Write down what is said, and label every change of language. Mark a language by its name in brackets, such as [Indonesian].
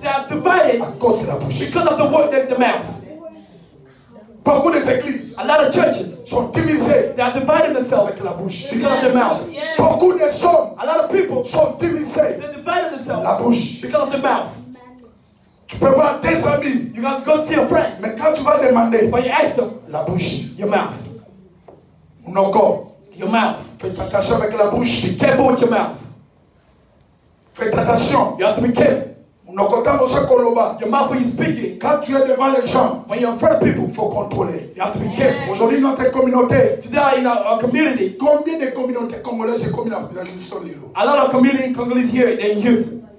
[English] They are divided [French] à cause de la bouche. [English] Because of the word in the mouth. [French] Beaucoup des églises. [English] A lot of churches [French] sont divisées. [English] They are dividing themselves [French] avec la bouche. [English] Because of their mouth. [French] Beaucoup des hommes. [English] A lot of people [French] sont divisés. [English] They divided themselves. [French] La bouche. [English] Because of their mouth. [French] Tu peux voir tes amis. [English] You can go see a friend. [French] Mais quand tu vas demander. [English] When you ask them. [French] La bouche. [English] Your mouth. [French] Encore. [English] Your mouth. [French] Faites attention avec la bouche. [English] Be careful with your mouth. [French] Faites attention. [English] You have to be careful. Your mouth when you're speaking. [French] Quand tu es devant les gens, [English] when you're in front of people, [French] il faut contrôler. [English] You have to be careful. [French] Aujourd'hui, notre communauté. [English] Today, in our community. [French] Combien de communautés congolaises et communautés [English] A lot of community Congolese here, they're in youth.